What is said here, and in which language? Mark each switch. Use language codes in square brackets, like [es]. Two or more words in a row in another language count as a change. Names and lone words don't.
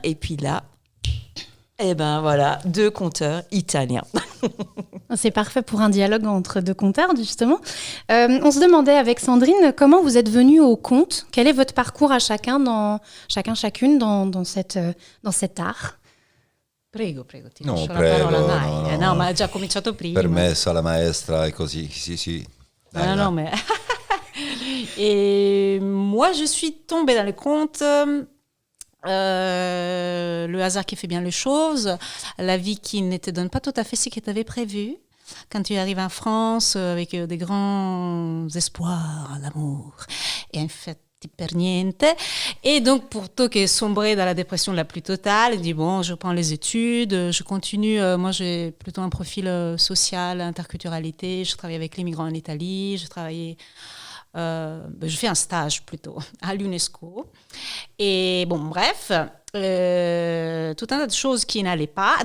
[fr] Et puis là, voilà, 2 conteurs italiens. C'est parfait pour un dialogue entre 2 conteurs, justement. On se demandait avec Sandrine comment vous êtes venus au conte. Quel est votre parcours à chacune dans cet art ? [it] Prego, ti No, lascio prego, la parola. no, Dai. no. No, ma ha già cominciato prima. Permessa alla maestra et così, sì. Dai, [fr] Non, mais... Et moi, je suis tombée dans le conte... le hasard qui fait bien les choses, la vie qui ne te donne pas tout à fait ce que tu avais prévu. Quand tu arrives en France avec des grands espoirs, l'amour, et en fait, [it] per niente. [fr] Et donc, plutôt que sombrer dans la dépression la plus totale, je dis bon, je prends les études, je continue. Moi, j'ai plutôt un profil social, interculturalité. Je travaille avec les migrants en Italie. Je fais un stage plutôt à l'UNESCO. Et bon, bref, tout un tas de choses qui n'allaient pas.